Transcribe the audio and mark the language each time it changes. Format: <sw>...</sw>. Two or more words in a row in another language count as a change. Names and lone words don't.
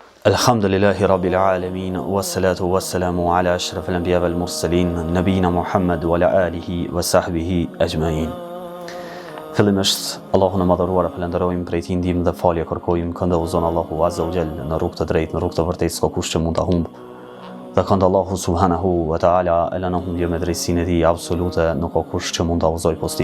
<ar>الحمد لله رب العالمين والصلاة والسلام على أشرف الأنبياء والمرسلين نبينا محمد وعلى آله وصحبه أجمعين.</ar> <sq>Fillimisht, Allahun e madhëruar e falenderojmë, prej tij ndihmë dhe falje kërkojmë, kënde uzon Allahu</sq> <ar>عز وجل</ar> <sq>në rrugë të drejtë, në rrugë të vërtetë, s'ka kush që mund ta humb. Dhe kënde Allahu</sq> <ar>سبحانه وتعالى</ar> <sq>e lëna humbje me drejtsinë e tij absolute, nuk ka kush që mund ta udhëzoj posti.</sq>